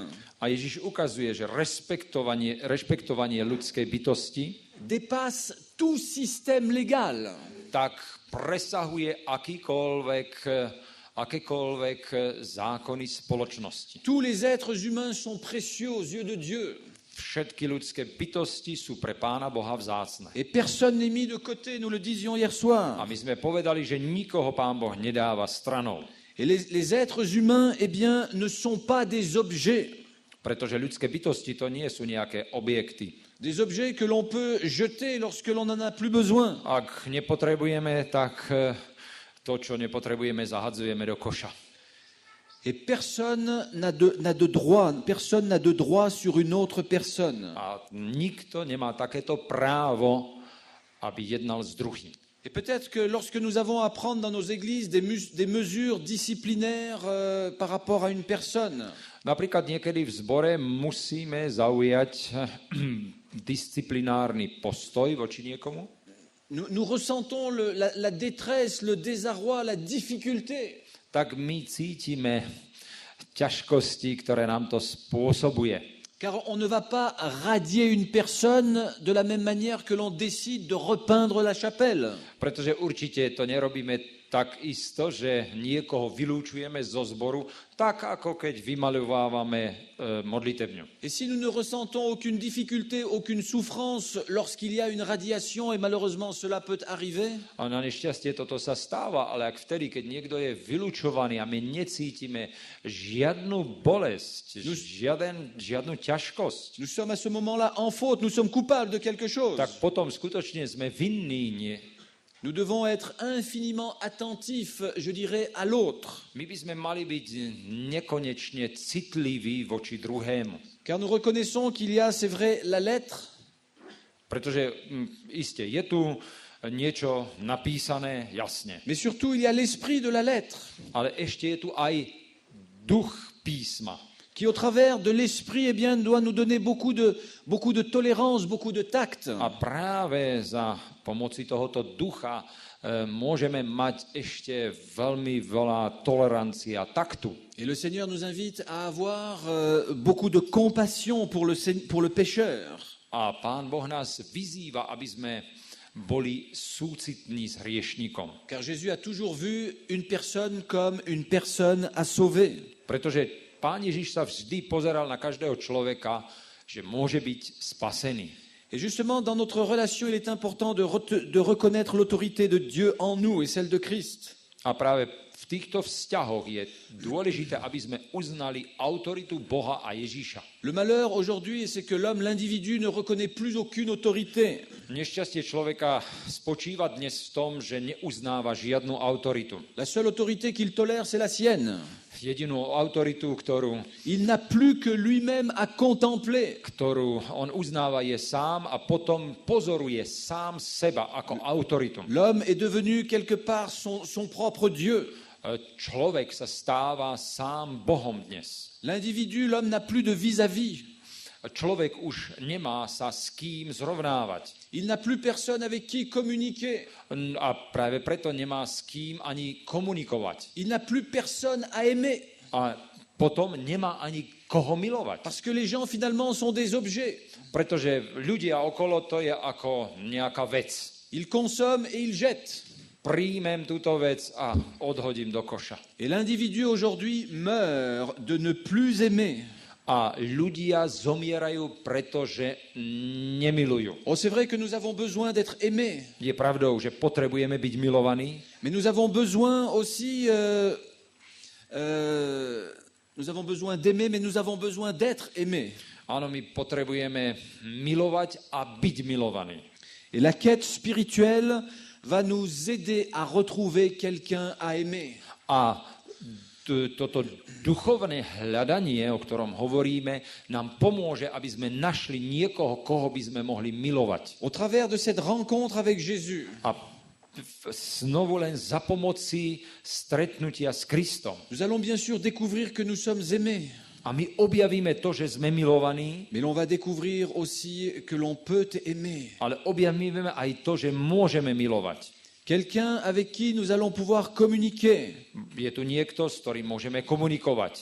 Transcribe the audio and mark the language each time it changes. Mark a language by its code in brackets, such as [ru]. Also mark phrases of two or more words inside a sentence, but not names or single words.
[sk] A Ježiš ukazuje, že rešpektovanie ľudskej bytosti [fr] dépasse tout système légal. [sk] tak presahuje akékoľvek zákony spoločnosti. [fr] Tous les êtres humains sont précieux aux yeux de Dieu. [sk] Všetky ľudské bytosti sú pre Pána Boha vzácne. [fr] Et personne n'est mis de côté, nous le disions hier soir. [sk] A my sme povedali, že nikoho Pán Boh nedáva stranou. [fr] Et les êtres humains, eh bien, ne sont pas des objets. [sk] Pretože ľudské bytosti to nie sú nejaké objekty. [fr] Des objets que l'on peut jeter lorsque l'on n'en a plus besoin. [sk] Ak nepotrebujeme, tak to, čo nepotrebujeme, zahadzujeme do koša. [fr] Et personne n'a de droit sur une autre personne. [sk] A nikto nemá takéto právo, aby jednal s druhým. [fr] Et peut-être que lorsque nous avons à prendre dans nos églises des mesures disciplinaires par rapport à une personne, [sk] Napríklad niekedy v zbore musíme zaujať disciplinárny postoj voči niekomu. [fr] nous ressentons la détresse, le désarroi, la difficulté. [sk] Tak my cítime ťažkosti, ktoré nám to spôsobuje. [fr] Car on ne va pas radier une personne de la même manière que l'on décide de repeindre la chapelle. [sk] Pretože určite to nerobíme tak isto, že niekoho vylúčujeme zo zboru, tak ako keď vymaľovávame modlitevňu. [fr] Et si nous ne ressentons aucune difficulté, aucune souffrance lorsqu'il y a une radiation, et malheureusement cela peut arriver, [sk] A na nešťastie toto sa stáva, ale ak vtedy, keď niekto je vylúčovaný a my necítime žiadnu bolesť, žiadnu ťažkosť, [fr] nous sommes à ce moment-là en faute, nous sommes coupables de quelque chose. [sk] tak potom skutočne sme vinní. [fr] Nous devons être infiniment attentifs, je dirais, à l'autre. [sk] My by sme mali byť nekonečne citliví voči druhému. [fr] Car nous reconnaissons qu'il y a, c'est vrai, la lettre, [sk] Pretože iste, je tu niečo napísané, jasne. [fr] mais surtout il y a l'esprit de la lettre, [sk] Ale ešte je tu aj duch písma, [fr] qui au travers de l'esprit, eh bien, doit nous donner beaucoup de tolérance, beaucoup de tact. [sk] a práve za pomoci tohoto ducha môžeme mať ešte veľmi veľa tolerancie a taktu. [fr] Et le Seigneur nous invite à avoir beaucoup de compassion pour le pécheur. [sk] A Pán Boh nás vyzýva, aby sme boli súcitní s hriešnikom. [fr] Car Jésus a toujours vu une personne comme une personne à sauver. [sk] Pretože Pán Ježiš sa vždy pozeral na každého človeka, že môže byť spasený. [fr] Et justement, dans notre relation, il est important de reconnaître l'autorité de Dieu en nous et celle de Christ. [sk] A práve v týchto vzťahoch je dôležité, aby sme uznali autoritu Boha a Ježíša. [fr] Le malheur aujourd'hui, c'est que l'homme, l'individu, ne reconnaît plus aucune autorité. [sk] Nešťastie človeka spočíva dnes v tom, že neuznáva žiadnu autoritu. [fr] La seule autorité qu'il tolère, c'est la sienne. [sk] Jedinú autoritu, [fr] Il n'a plus que lui-même à contempler. [sk] ktorú on uznáva, je sám a potom pozoruje sám seba ako autoritu. [fr] L'homme est devenu quelque part son propre Dieu. [sk] Človek sa stáva sám Bohom dnes. [fr] L'individu, l'homme n'a plus de vis-à-vis. [sk] Človek už nemá sa s kým zrovnávať. [fr] Il n'a plus personne avec qui communiquer. [sk] A práve preto nemá s kým ani komunikovať. [fr] Il n'a plus personne à aimer. [sk] A potom nemá ani koho milovať. [fr] Parce que les gens, finalement, sont des objets. [sk] Pretože ľudia okolo to je ako nejaká vec. [fr] Ils consomment et ils jettent. [sk] Príjmem túto vec a odhodím do koša. [fr] Et l'individu aujourd'hui meurt de ne plus aimer. [sk] A ľudia zomierajú, pretože nemilujú. [fr] Oh, c'est vrai que nous avons besoin d'être aimés. [sk] Je pravdou, že potrebujeme byť milovaní, [fr] Mais nous avons besoin aussi... nous avons besoin d'aimer, mais nous avons besoin d'être aimés. [sk] áno, my potrebujeme milovať a byť milovaní. [fr] Et la quête spirituelle va nous aider à retrouver quelqu'un à aimer. [sk] A toto duchovné hľadanie, o ktorom hovoríme, nám pomôže, aby sme našli niekoho, koho by sme mohli milovať. [fr] Au travers de cette rencontre avec Jésus, [sk] A znovu len za pomoci stretnutia s Kristom. [fr] nous allons bien sûr découvrir que nous sommes aimés. [sk] A my objavíme to, že sme milovaní, [fr] Mais l'on va découvrir aussi que l'on peut aimer. [sk] ale objavíme aj to, že môžeme milovať. [fr] Quelqu'un avec qui nous allons pouvoir communiquer. [sk] Je tu niekto, s ktorým môžeme komunikovať.